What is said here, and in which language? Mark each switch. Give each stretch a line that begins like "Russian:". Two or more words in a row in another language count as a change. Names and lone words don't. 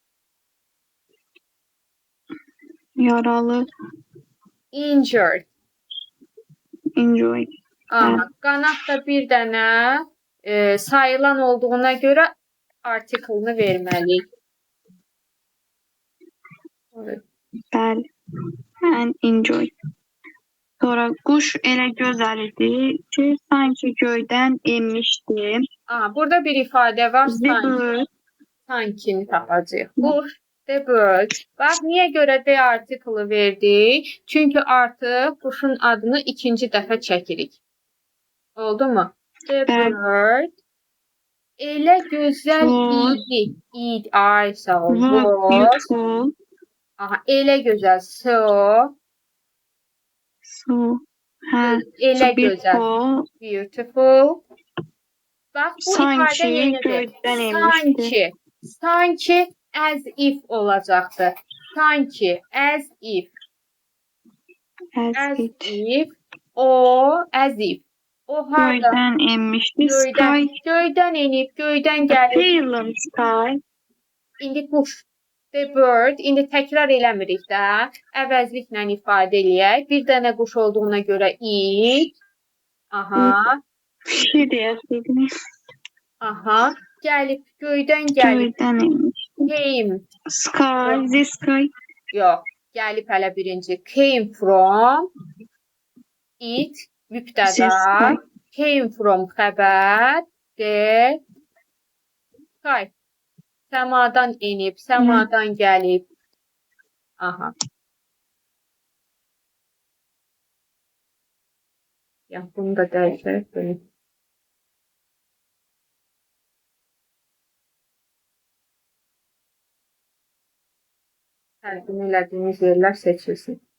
Azerbaijani: Yaralı.
English: Injured. Enjoy. Aha.
Azerbaijani: Qanad da bir dənə sayılan olduğuna görə artiklını verməliyik. Bəli.
English: And enjoy.
Azerbaijani: Sonra kuş elə gözəl idi ki, sanki göydən enmişdi. Aha, burada bir ifadə var.
English: The bird.
Azerbaijani: Sankini tapacağıq. Quş,
English: the bird.
Azerbaijani: Bax, niyə görə the artiklı verdik? Çünki artıq quşun adını ikinci dəfə çəkirik. Oldu mu?
English: The bird.
Azerbaijani: Elə gözəl idi. Ay, sağ ol.
English: Was beautiful.
Azerbaijani: Aha, elə gözəl.
English: So,
Azerbaijani: Elə
English: so
Azerbaijani: gözəl.
English: beautiful. Beautiful.
Azerbaijani: Bax, bu ifadə Sanki yenidir. göydən enmişdi. Sanki
English: as if
Azerbaijani: olacaqdır.
English: Sanki as if. As it. As if.
Azerbaijani: O harda? Göydən enmişdi. Sky. Göydən enib, göydən gəlib.
English: Feeling sky.
Azerbaijani: İndi quş.
English: The bird.
Azerbaijani: İndi təkrar eləmirik də. Əvəzliklə ifadə eləyək. Bir dənə quş olduğuna görə it. Aha. Şey deyəsiydin. Aha. Gəlib, göydən gəlib. Göydən enmişdi.
English: Came. Sky. The sky.
Azerbaijani: Yox. Gəlib hələ birinci.
English: Came from.
Azerbaijani: It. Mübtəda.
English: Came from xəbər. The. Sky.
Azerbaijani: Səmadan enib, səmadan gəlib. Aha. Ya, bunu da dəyişək. Bunu. Tərcümə elədiyimiz yerlər seçilsin.